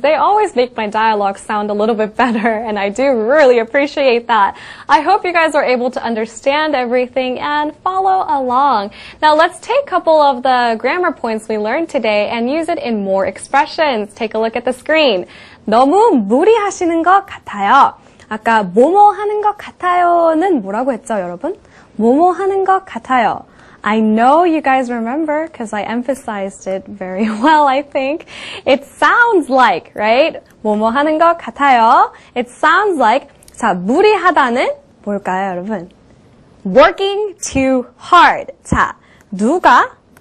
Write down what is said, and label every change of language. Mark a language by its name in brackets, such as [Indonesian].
[English] They always make my dialogue sound a little bit better, and I do really appreciate that. I hope you guys are able to understand everything and follow along. Now let's take a couple of the grammar points we learned today and use it in more expressions. Take a look at the screen. [Korean] 너무 무리하시는 것 같아요. 아까 뭐뭐 하는 것 같아요는 뭐라고 했죠, 여러분? 뭐뭐 하는 것 같아요. [English] I know you guys remember because I emphasized it very well, I think. It sounds like, right? [Korean] 뭐뭐 하는 것 같아요. [English] It sounds like, [Korean] 자, 무리하다는 뭘까요, 여러분? [English] Working too hard. [Korean] 자, 누가